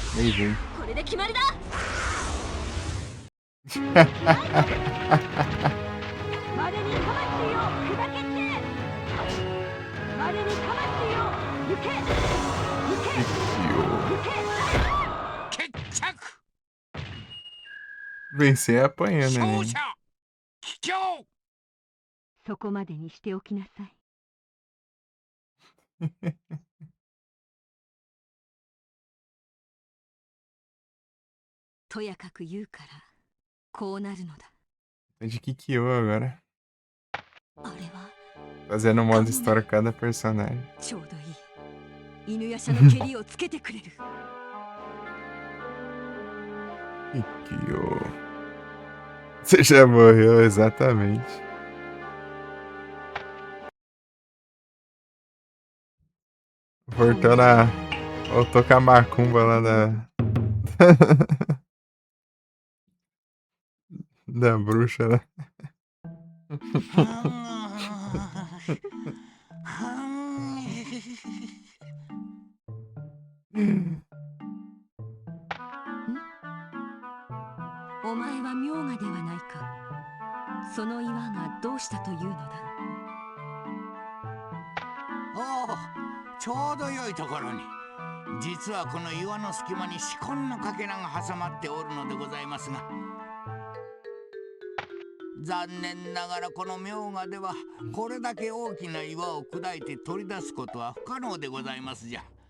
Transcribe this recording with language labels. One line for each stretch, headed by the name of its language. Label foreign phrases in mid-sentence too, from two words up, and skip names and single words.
Portuguese: velho.
Japanese: これで決まりだ。までに魂を砕けてまでに魂を行け行け行け
Portuguese: Vencer é apanhando, né?
Japanese: そこまでにしておきなさい。とやかく言うからこうなるのだ。
Portuguese: De Kikyo agora.
Japanese: あれは
Portuguese: Fazendo modo história cada personagem.
Japanese: ちょうどいい。犬夜叉の蹴りをつけてくれる。
Portuguese: Kikyo. Você já morreu, exatamente. Voltando a... Voltou com a macumba lá da... da bruxa, né? Hum?
Japanese: お前は明賀ではないか。その岩がどうしたというのだ。おお、ちょうど良いところに。実はこの岩の隙間に紫根のかけらが挟まっておるのでございますが、残念ながらこの明賀ではこれだけ大きな岩を砕いて取り出すことは不可能でございますじゃ。